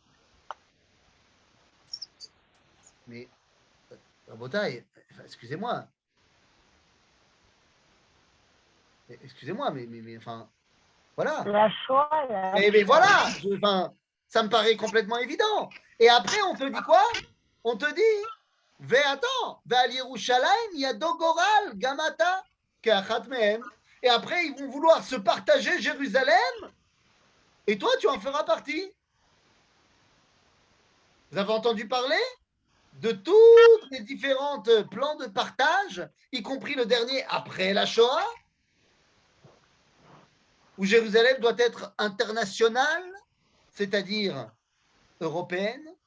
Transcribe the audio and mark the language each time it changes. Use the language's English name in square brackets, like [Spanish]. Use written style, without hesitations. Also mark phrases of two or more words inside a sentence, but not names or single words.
[French] Mais, Rabotai, excusez-moi. Excusez-moi, mais enfin... Voilà. La Shoah. Mais voilà, ça me paraît complètement évident. Et après, on te dit quoi? On te dit, attends, [Hebrew] ועל ירושלים ידו גורל גם אתה כאחד מהם. [French] Et après, ils vont vouloir se partager Jérusalem. Et toi, tu en feras partie. Vous avez entendu parler de tous les différents plans de partage, y compris le dernier après la Shoah, où Jérusalem doit être internationale, c'est-à-dire européenne.